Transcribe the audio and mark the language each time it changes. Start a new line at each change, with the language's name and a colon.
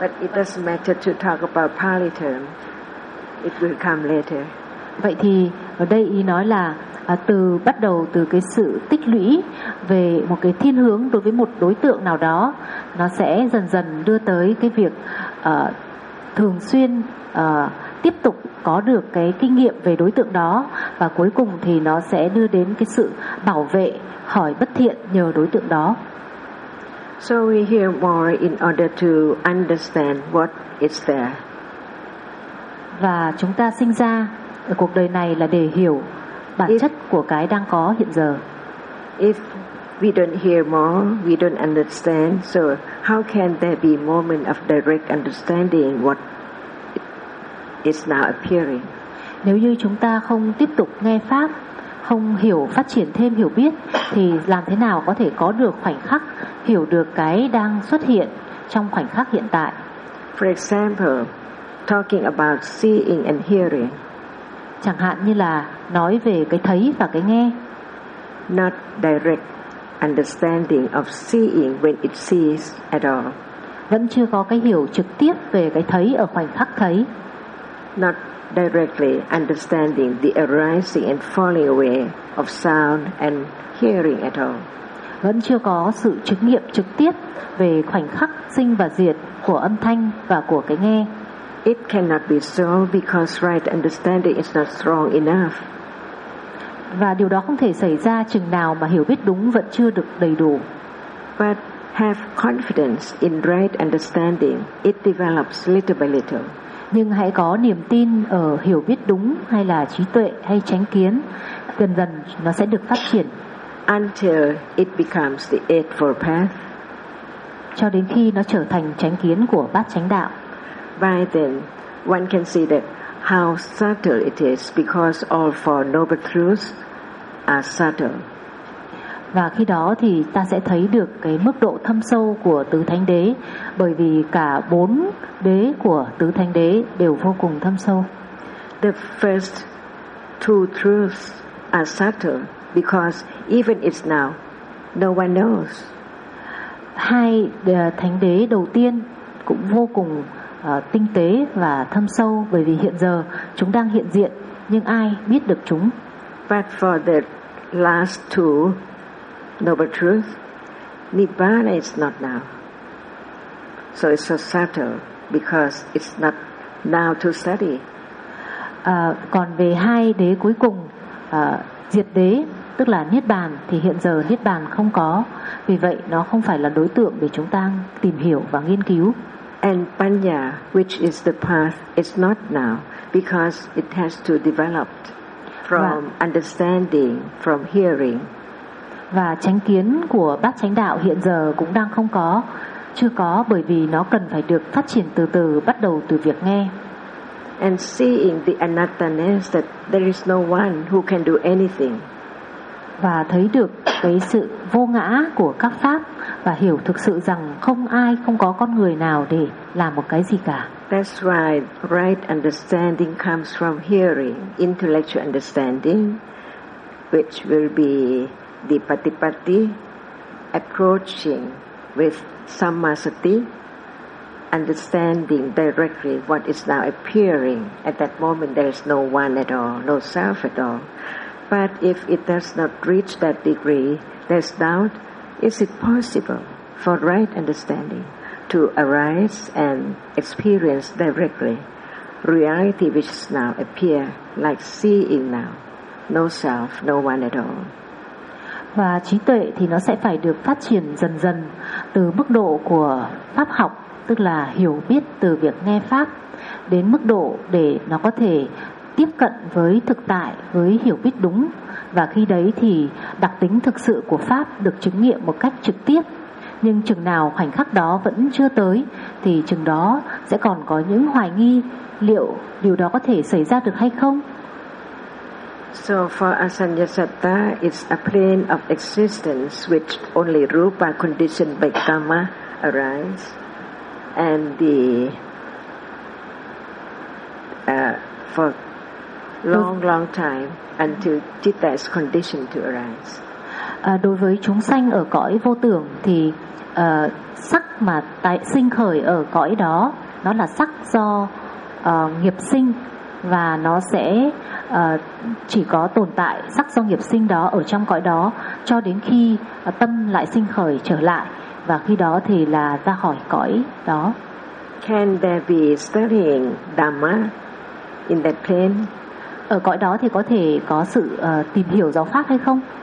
English: But it doesn't matter to talk about Pali term. It will come later.
Vietnamese: Vậy thì ở đây ý nói là từ bắt đầu từ cái sự tích lũy về một cái thiên hướng đối với một đối tượng nào đó, nó sẽ dần dần đưa tới cái việc thường xuyên tiếp tục có được cái kinh nghiệm về đối tượng đó, và cuối cùng thì nó sẽ đưa đến cái sự bảo vệ khỏi bất thiện nhờ đối tượng đó.
English: So we hear more in order to understand what is there.
Vietnamese: Và chúng ta sinh ra ở cuộc đời này là để hiểu bản chất của cái đang có hiện giờ.
English: If we don't hear more, we don't understand, so how can there be moment of direct understanding what is now appearing?
Vietnamese: Nếu như chúng ta không tiếp tục nghe pháp, không hiểu, phát triển thêm hiểu biết, thì làm thế nào có thể có được khoảnh khắc hiểu được cái đang xuất hiện trong khoảnh khắc hiện tại?
English: For example, talking about seeing and hearing.
Vietnamese: Chẳng hạn như là nói về cái thấy và cái nghe.
English: Not direct understanding of seeing when it sees at all.
Vietnamese: Vẫn chưa có cái hiểu trực tiếp về cái thấy ở khoảnh khắc thấy.
English: Not directly understanding the arising and falling away of sound and hearing at all.
Vietnamese: Vẫn chưa có sự trực nghiệm trực tiếp về khoảnh khắc sinh và diệt của âm thanh và của cái nghe.
English: It cannot be so because right understanding is not strong enough.
Vietnamese: Và điều đó không thể xảy ra chừng nào mà hiểu biết đúng vẫn chưa được đầy đủ.
English: But have confidence in right understanding. It develops little by little.
Vietnamese: Nhưng hãy có niềm tin ở hiểu biết đúng hay là trí tuệ hay chánh kiến, dần dần nó sẽ được phát triển.
English: Until it becomes the Eightfold Path.
Vietnamese: Cho đến khi nó trở thành chánh kiến của Bát Chánh Đạo.
English: By then, one can see that how subtle it is, because all four noble truths are subtle.
Vietnamese: Và khi đó thì ta sẽ thấy được cái mức độ thâm sâu của tứ thánh đế, bởi vì cả bốn đế của tứ thánh đế đều vô cùng thâm sâu.
English: The first two truths are subtle because even it's now, no one knows.
Vietnamese: Hai thánh đế đầu tiên cũng vô cùng tinh tế và thâm sâu, bởi vì hiện giờ chúng đang hiện diện nhưng ai biết được chúng.
English: But for the last two noble truths, Nibbana is not now. So it's so subtle because it's not now to study.
Vietnamese: Còn về hai đế cuối cùng, diệt đế tức là Niết Bàn, thì hiện giờ Niết Bàn không có, vì vậy nó không phải là đối tượng để chúng ta tìm hiểu và nghiên cứu.
English: And Panya, which is the path, is not now because it has to develop from understanding, from hearing.
Vietnamese: Và chánh kiến của Bát Chánh Đạo hiện giờ cũng đang không có, chưa có, bởi vì nó cần phải được phát triển từ từ, bắt đầu từ việc nghe.
English: And seeing the anatta-ness, that there is no one who can do anything.
Vietnamese: Và thấy được cái sự vô ngã của các pháp, và hiểu thực sự rằng không ai, không có con người nào để làm một cái gì cả.
English: That's why right understanding comes from hearing, intellectual understanding, which will be the patipatti, approaching with sammasati, understanding directly what is now appearing. At that moment there is no one at all, no self at all. But if it does not reach that degree, there's doubt. Is it possible for right understanding to arise and experience directly reality which now appear like seeing now, no self, no one at all?
Vietnamese: Và trí tuệ thì nó sẽ phải được phát triển dần dần từ mức độ của pháp học, tức là hiểu biết từ việc nghe pháp, đến mức độ để nó có thể tiếp cận với thực tại, với hiểu biết đúng. Và khi đấy thì đặc tính thực sự của pháp được chứng nghiệm một cách trực tiếp. Nhưng chừng nào khoảnh khắc đó vẫn chưa tới, thì chừng đó sẽ còn có những hoài nghi liệu điều đó có thể xảy ra được hay không.
English: So for Asanyasatta, it's a plane of existence which only rupa conditioned by karma arise, and the for long time until citta is conditioned to arise.
Vietnamese: Đối với chúng sanh ở cõi vô tưởng thì sắc mà tái sinh khởi ở cõi đó, nó là sắc do nghiệp sinh, và nó sẽ chỉ có tồn tại sắc do nghiệp sinh đó ở trong cõi đó cho đến khi tâm lại sinh khởi trở lại, và khi đó thì là ra khỏi cõi đó.
English: Can there be studying Dhamma in that plane?
Vietnamese: Ở cõi đó thì có thể có sự tìm hiểu giáo pháp hay không?